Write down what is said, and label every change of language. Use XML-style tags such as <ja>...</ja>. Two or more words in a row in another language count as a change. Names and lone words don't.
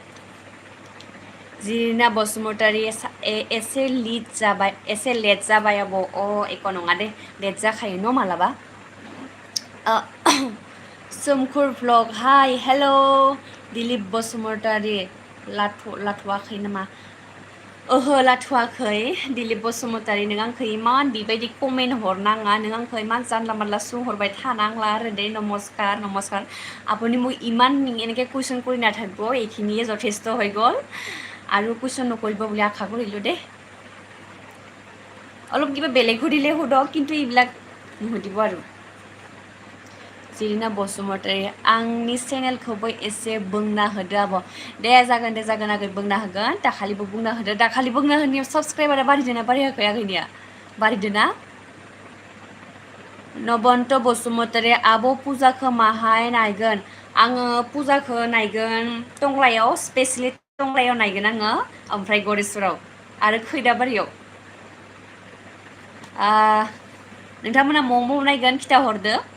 <brx>जिरिना बसुमतारी एसे लेट जाबाय आब' एख' नङा दे लेट जाखायो न' मालाबा सोमखोर भ्लग</brx> <en>hi hello'</en> <brx>दिलिप बसुमतारी लाथ'वाखै नामा ओहो लाथ'वाखै दिलिप बसुमतारी नों आंखौ इमान बेबायदि कमेन्ट हरनाङा नों आंखौ इमान जानला मानला सोंहरबाय थानांला आरो दे नमस्कार</brx> <as>আপুনি মোক ইমান এনেকৈ কুৱেশ্যন কৰি নাথাকিব এইখিনিয়ে যথেষ্ট হৈ গ'ল আৰু কুৱেশ্যন নকৰিব বুলি আশা কৰিলোঁ দেই অলপ কিবা বেলেগ সুধিলে সোধক কিন্তু এইবিলাক নুসুধিব আৰু</as> <brx>जिरिना बसुमतारी आंनि चेनेलखौबो एसे बुंना होदो आब' दे जागोन आगै बुंना होगोन दाखालिबो बुंना होदो दाखालि बुंना होनायाव साबस्क्राइबारा बारायदोंना बारायाखै आगैनिया बारायदोंना नबन्त बसुमतारी आब' फुजाखौ माहाय नायगोन आङो फुजाखौ नायगोन टंलायाव स्पेसियेलि टंलायाव नायगोन आङो ओमफ्राय गरेस्वराव आरो खैदाबारियाव नोंथांमोना म'म' नायगोन खिथाहरदो</brx>